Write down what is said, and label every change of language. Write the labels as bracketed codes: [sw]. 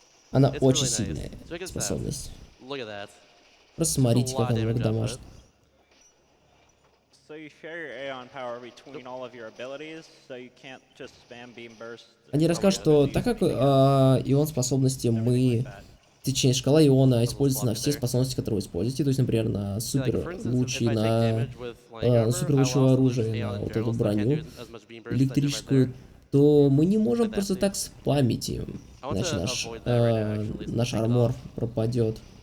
[ru] Она очень сильная способность. Просто смотрите, как она много дамажит. [en] So you share your Aeon power between all of your abilities, so you can't just spam beam burst. [ru] Они расскажут, что так как ион способности мы в течение шкала иона используется на все способности, которые вы используете, то есть, например, на супер лучи, на супер лучевое оружие, на вот эту броню электрическую, то мы не можем просто так спамить им, иначе наш армор пропадет.